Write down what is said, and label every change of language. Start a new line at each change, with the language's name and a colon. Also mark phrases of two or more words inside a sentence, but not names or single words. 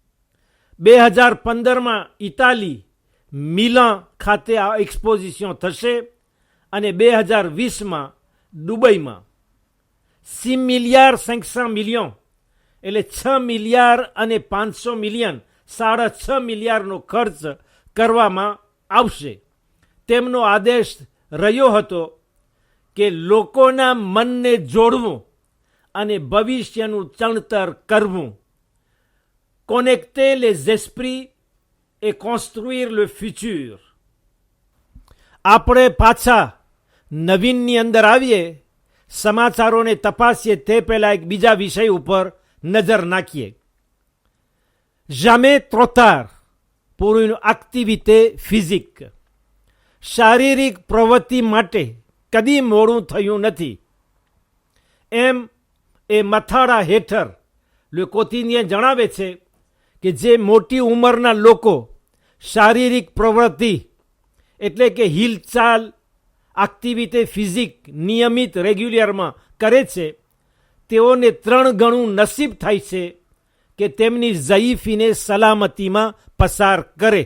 Gujarati: 2015માં ઇટાલી મિલાન ખાતે આ એક્સપોઝિશન થશે અને 2020માં દુબઈમાં 6 મિલિયન 500 મિલિયન એટલે 6 મિલિયન અને 500 મિલિયન 6.5 મિલિયનનો ખર્ચ કરવામાં આવશે. તેમનો આદેશ રહ્યો હતો કે લોકોના મનને જોડવું અને ભવિષ્યનું ચણતર કરવું.
French: connecter les esprits et construire le futur.
Gujarati: આપણે પાછા નવીનની અંદર આવીએ, સમાચારોને તપાસીએ તે પહેલા એક બીજા વિષય ઉપર નજર નાખીએ.
French: jamais trop tard pour une activité physique.
Gujarati: શારીરિક પ્રવૃત્તિ માટે કદી મોડું થયું નથી એમ એ મથાળા હેઠળ લે કોતિનિયન જણાવે છે કે જે મોટી ઉંમરના લોકો શારીરિક પ્રવૃત્તિ એટલે કે હિલચાલ
French: activité physique
Gujarati: નિયમિત રેગ્યુલરમાં કરે છે, તેઓને 3 ગણું નસીબ થાય છે કે તેમની ઝઈફીને સલામતીમાં પસાર કરે.